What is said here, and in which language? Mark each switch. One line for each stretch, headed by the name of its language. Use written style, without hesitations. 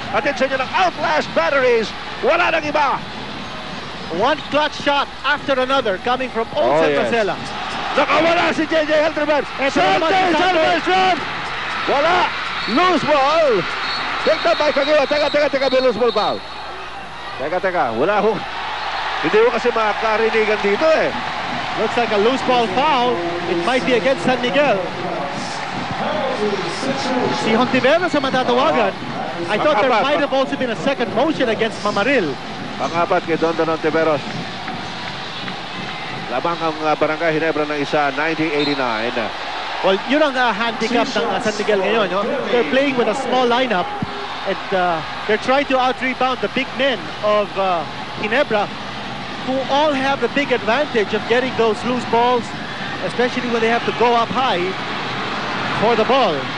Filipino: Atin sa inyo ng Outlast batteries. Wala nang iba.
English: One clutch shot after another coming from Olsen Marcela.
Filipino: Nakawala si JJ Helderman.
English: Celebration!
Filipino: Wala.
English: Loose ball. Picked up by Kagiwa.
Filipino: Teka, may loose ball foul. Teka. Wala ho. Hindi ho kasi makakarinigan dito eh.
English: Looks like a loose ball foul. It might be against San Miguel.
Filipino: Si Hontiveros sa matatawagan.
English: I thought there might have also been a second motion against Mamaril.
Filipino: Pang-apat kay Don Hontiveros. Labang ang Barangay Ginebra ng isa, 90-89. Well, yun ang handicap ng San Miguel ngayon. No?
English: They're playing with a small lineup and they're trying to out-rebound the big men of Ginebra who all have the big advantage of getting those loose balls, especially when they have to go up high for the ball.